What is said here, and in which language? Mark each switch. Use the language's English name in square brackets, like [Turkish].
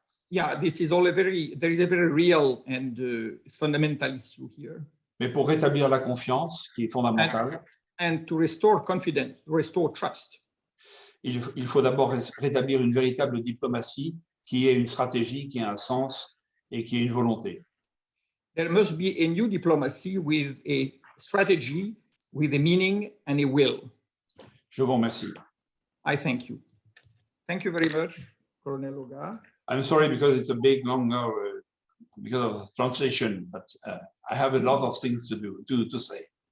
[English] Yeah, this is all there is a very real and fundamental issue here. [French] Mais pour rétablir la confiance, qui est fondamentale. [English] And to restore confidence, to restore trust. [French] Il faut d'abord rétablir une véritable diplomatie qui ait une stratégie, qui ait un sens et qui ait une volonté. [English] There must be a new diplomacy with a strategy, with a meaning and a will. [French] Je vous remercie. [English] I thank you. Thank you very much, Colonel Oga. I'm sorry because it's a big, long, because of translation, but I have a lot of things to do, to say.